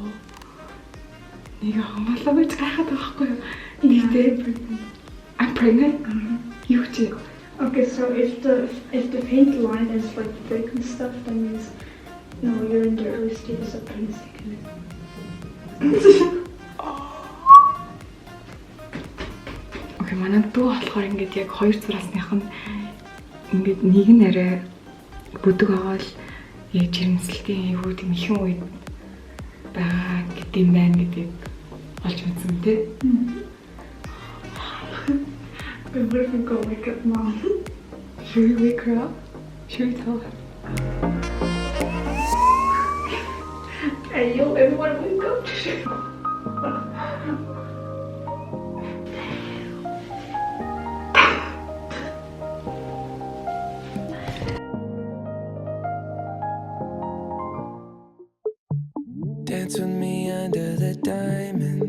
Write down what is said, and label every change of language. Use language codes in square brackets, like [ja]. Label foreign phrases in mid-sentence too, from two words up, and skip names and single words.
[mn] Нэг ахын болоо гэж гайхаад байгаа байхгүй юу? Ихтэй. [en] I'm pregnant. You too. Okay, so if the paint line is like thick and stuff, that means no, you're in the early stages of pregnancy. [mn] Okay, манай дүү болохоор ингээд яг хоёр зураасных нь ингээд нэг нь арай бүдэг байгаа л яг жирэмслэлтийн юу тийм ихэн үед байгаа гэдэг юм байна гэдгийг олж мэдсэн тий. [en] What if we go wake up mom? Should we wake her up? Should we tell her? Hey yo, everyone wake up! Dance with me under the diamonds.